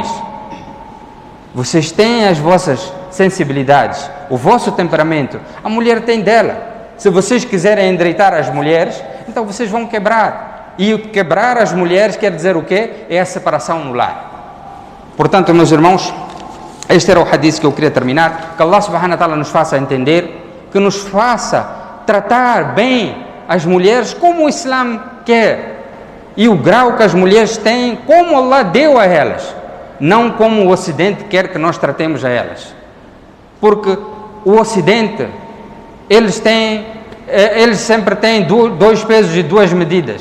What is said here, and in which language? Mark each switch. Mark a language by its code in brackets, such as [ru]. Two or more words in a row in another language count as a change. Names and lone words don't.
[pt] Vocês têm as vossas sensibilidades, o vosso temperamento. A mulher tem dela. Se vocês quiserem endireitar as mulheres, então vocês vão quebrar. E quebrar as mulheres quer dizer o quê? É a separação no lar. Portanto, meus irmãos, este era o hadith que eu queria terminar. Que Allah [ar] سبحانه وتعالى [pt] nos faça entender, que nos faça tratar bem as mulheres como o Islã quer. E o grau que as mulheres têm, como Allah deu a elas. Não como o Ocidente quer que nós tratemos a elas. Porque o Ocidente, eles sempre têm dois pesos e duas medidas.